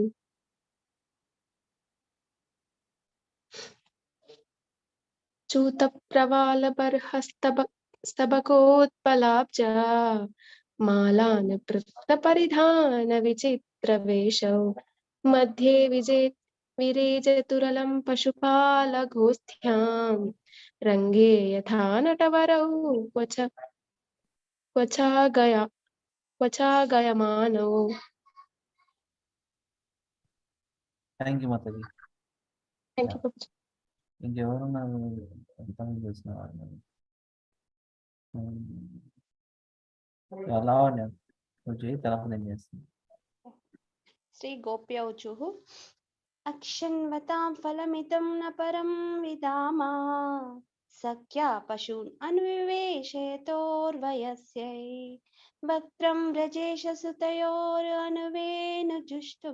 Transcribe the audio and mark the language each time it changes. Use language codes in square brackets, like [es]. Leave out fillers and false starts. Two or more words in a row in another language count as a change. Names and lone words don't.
[sa] चूतप्रवालबर्हस्तबकोत्पलाब्जा मालानपृक्तपरिधानविचित्रवेशौ मध्ये विरेजतुरलं पशुपालगोस्थ्यां रङ्गे यथा नटवरौ क्वचागयमानौ. [en] thank you మాతది. Thank you. [te] ఇంకెవరు నాకు అర్థం చేసిన వాళ్ళు లావణ్య నువ్వు చేయి తర్వాత నేను చేస్తాను. [sa] श्री गोप्य ऊचुः. अक्षण्वतां फलमिदं न परं विदाम. सख्यः पशून् अनुविवेशयतोः वयस्यैः. वक्त्रं व्रजेश सुतयोः अनुवेणु जुष्टम्.